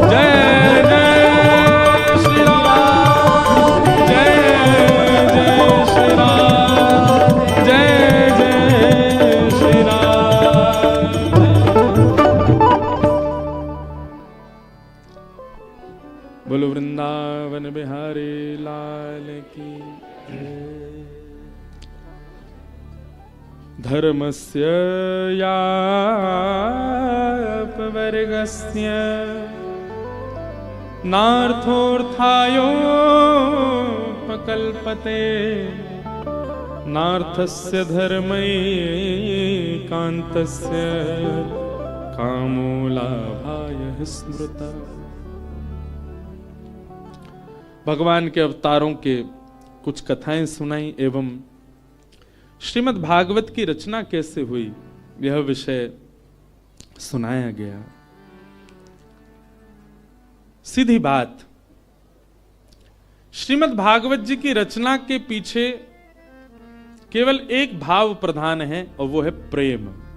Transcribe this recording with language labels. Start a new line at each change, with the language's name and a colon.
Hindi: जय जय श्री राम, जय जय श्री राम, जय जय श्री राम। बोलो वृंदावन बिहारी लाल की जय।
Sanskrit: धर्मस्य यापवर्गस्य नार्थोऽर्थायोपकल्पते, नार्थस्य धर्मैकान्तस्य कामो लाभाय स्मृता।
Hindi: भगवान के अवतारों के कुछ कथाएं सुनाई एवं श्रीमद् भागवत की रचना कैसे हुई यह विषय सुनाया गया। सीधी बात, श्रीमद् भागवत जी की रचना के पीछे केवल एक भाव प्रधान है और वो है प्रेम।